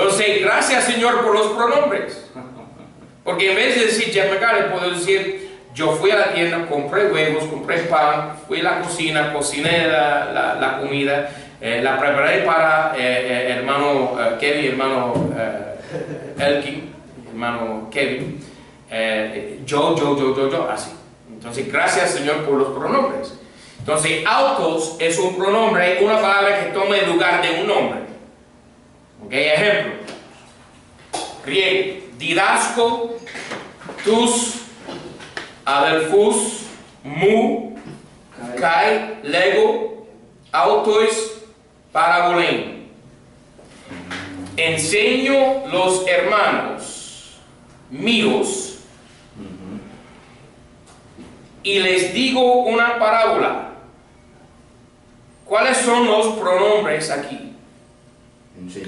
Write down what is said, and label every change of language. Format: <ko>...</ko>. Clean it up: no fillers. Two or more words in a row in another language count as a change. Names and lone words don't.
<es>Entonces, gracias Señor por los pronombres. Porque en vez de decir Jeff McCarley, puedo decir, yo fui a la tienda, compré huevos, compré pan, fui a la cocina, cociné la comida, la preparé para hermano Kevin, hermano Elkin, hermano Kevin, yo, así. Entonces, gracias Señor por los pronombres. Entonces, autos es un pronombre, una palabra que toma el lugar de un nombre. Ok, ejemplo. Griego,</es> <el>διδάσκω τοὺς, ἀδελφοὺς μου καὶ λέγω αὐτοῖς παραβολήν.</el> <es>Enseño los hermanos míos y les digo una parábola. ¿Cuáles son los pronombres aquí? Enseño.</es>